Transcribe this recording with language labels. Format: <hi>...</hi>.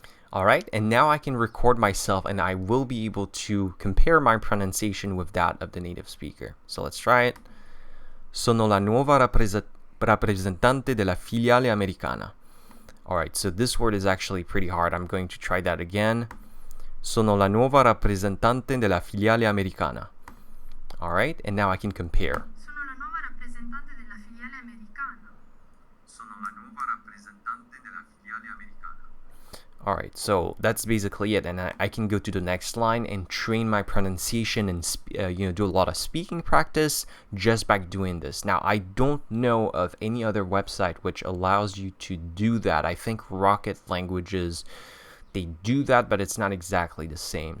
<en>All right, and now I can record myself and I will be able to compare my pronunciation with that of the native speaker. So let's try it.</en> <it>Sono la nuova rappresentante della filiale americana.</it> <en>All right, so this word is actually pretty hard. I'm going to try that again.</en> <it>Sono la nuova rappresentante della filiale americana.</it> <en>All right, and now I can compare.</en> <it>Sono la nuova rappresentante della filiale americana. Sono la nuova rappresentante della filiale americana.</it> <en>All right, so that's basically it, and I can go to the next line and train my pronunciation and do a lot of speaking practice just by doing this. Now, I don't know of any other website which allows you to do that. I think Rocket Languages, they do that, but it's not exactly the same.</en>